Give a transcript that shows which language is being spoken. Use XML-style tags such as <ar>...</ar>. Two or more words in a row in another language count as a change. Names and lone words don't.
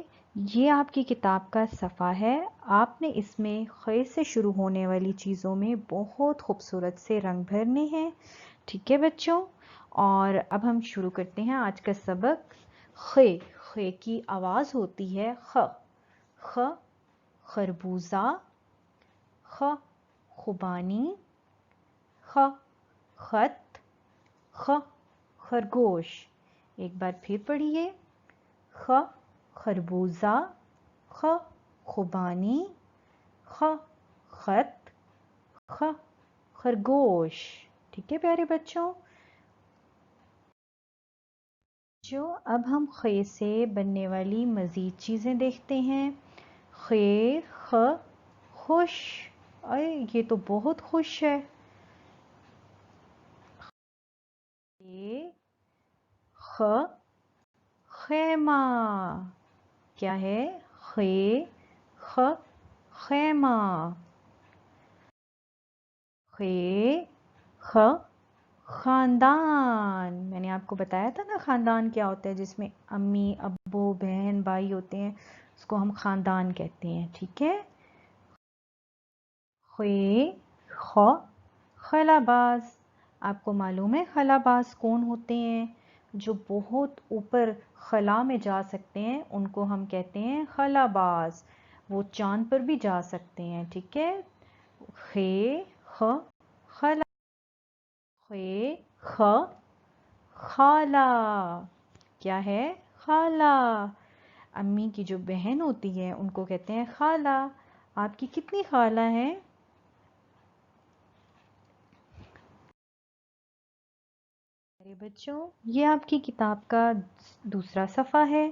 <ur>یہ آپ کی کتاب کا صفحہ ہے. آپ نے اس میں خ سے شروع ہونے والی چیزوں میں بہت خوبصورت سے رنگ بھرنے ہیں، ٹھیک ہے بچوں. اور اب ہم شروع کرتے ہیں آج کا سبق. خ کی آواز ہوتی ہے خ. خ خربوزہ، خ خوبانی، خ خط، خ خرگوش. ایک بار پھر پڑھیے. خ خربوزہ، خ خوبانی، خ خط، خ خرگوش. ٹھیک ہے پیارے بچوں. اب ہم خ سے بننے والی مزید چیزیں دیکھتے ہیں. خ خ خوش، یہ تو بہت خوش ہے. خ خیمہ، کیا ہے؟ خ خ خیمہ. خ خ خاندان. میں نے آپ کو بتایا تھا نا خاندان کیا ہوتا ہے، جس میں امی ابو بہن بھائی ہوتے ہیں، اس کو ہم خاندان کہتے ہیں، ٹھیک ہے. خ خ خلا باز. آپ کو معلوم ہے خلا باز کون ہوتے ہیں؟ جو بہت اوپر خلا میں جا سکتے ہیں ان کو ہم کہتے ہیں خلا باز. وہ چاند پر بھی جا سکتے ہیں، ٹھیک ہے. خ خ خلا. خ خ خالہ. کیا ہے؟ خالہ. امی کی جو بہن ہوتی ہے ان کو کہتے ہیں خالہ. آپ کی کتنی خالہ ہیں؟ میرے بچوں یہ آپ کی کتاب کا دوسرا صفحہ ہے.</ur>